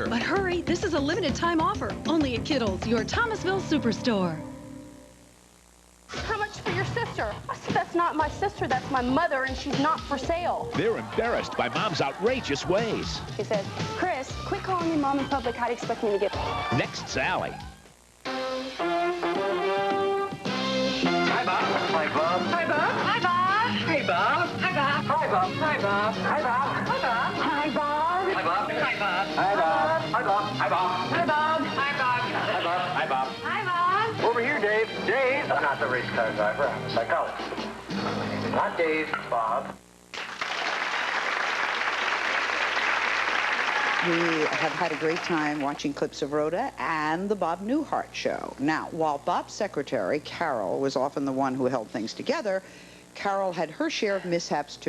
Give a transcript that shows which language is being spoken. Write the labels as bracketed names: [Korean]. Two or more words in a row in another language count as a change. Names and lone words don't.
[English] But hurry, this is a limited time offer. Only at Kittles, your Thomasville superstore. How much for your sister? I said, that's not my sister, that's my mother, and she's not for sale. They're embarrassed by Mom's outrageous ways. He said, Chris, quit calling me Mom in public. How do you expect me to get... Next, Sally. Hi, Bob. Hi, Bob. Hi, Bob. Hi, Bob. Hey, Bob. Hi, Bob. Hi, Bob. Hi, Bob. Hi, Bob. Hi, Bob. Hi, Bob. Hi, Bob. Hi, Bob. Hi, Bob. Hi, Bob. Hi, Bob. Hi, Bob. Hi, Bob. Hi, Bob. Hi, Bob. Hi, Bob. Over here, Dave. Dave. I'm not the race car driver. I'm a psychologist. Not Dave. Bob. We have had a great time watching clips of Rhoda and the Bob Newhart show. Now, while Bob's secretary, Carol, was often the one who held things together, Carol had her share of mishaps, too.